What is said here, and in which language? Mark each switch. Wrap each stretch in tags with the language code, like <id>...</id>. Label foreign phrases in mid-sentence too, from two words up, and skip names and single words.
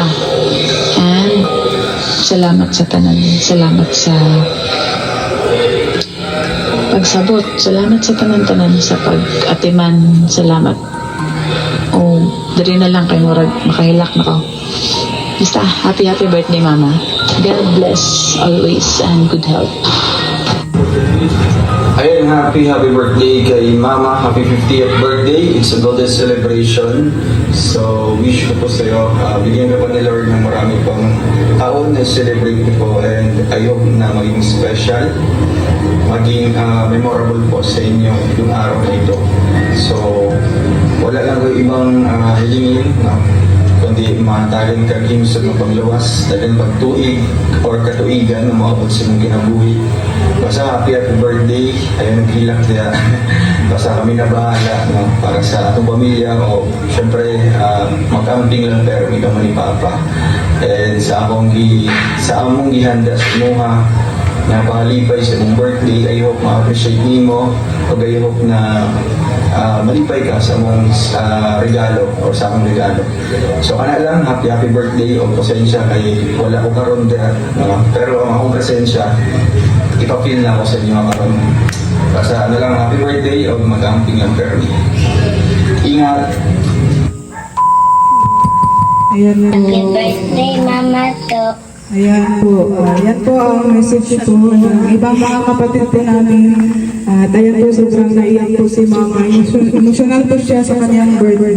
<ceb>And salamat sa tanan, salamat sa pagsabot, salamat sa tanan-tanan sa pag-atiman, salamat. O diri na lang kay murag makahilak na ko.</ceb> <en>Basta happy birthday mama. God bless always and good health. Ayun, happy birthday kay Mama. Happy 50th birthday. It's a golden celebration.</en> <tl>So, wish ko po sa iyo, bigyan ka pa ni Lord ng marami pang taon na celebrate ko,</tl> <en>and I hope</en> <tl>na maging special, maging memorable po sa inyo yung araw na ito.</tl> <ceb>So, wala lang ko ibang hilingin, no? Kundi matagan ka kimsod ng panglawas, dagan pagtuig or katuigan na maabot sa mong kinabuhi. Basta</ceb> <en>happy birthday,</en> <ceb>ayun naghilak niya.</ceb> <tl>Basta kami na bahala, no?</tl> <ceb>Para sa atong pamilya, o syempre mag-amping lang pero may kama ni Papa. And sa among gihanda sa muha na pahalipay sa mong birthday,</ceb> <en>I hope</en> <ceb>ma-appreciate nimo, o</ceb> <en>I hope</en> <ceb>na malipay ka sa mong regalo o sa akong regalo. So kana lang,</ceb> <en>happy birthday,</en> <ceb>o pasensya kay wala ko karon dira, no? Pero ang akong presensya ipapil na ako sa inyo karon. Basta lang,</ceb> <en>happy birthday,</en> <ceb>o mag-amping lang pero ingat.</ceb> <tl>Ayan po.</tl> <en>Happy birthday, Mama to.</en> <tl>Ayan po. Ayan po ang message po ng ibang mga kapatid po namin. At ayan po, sobrang naiyak po si Mama. Emotional po siya sa kanyang birthday.</tl>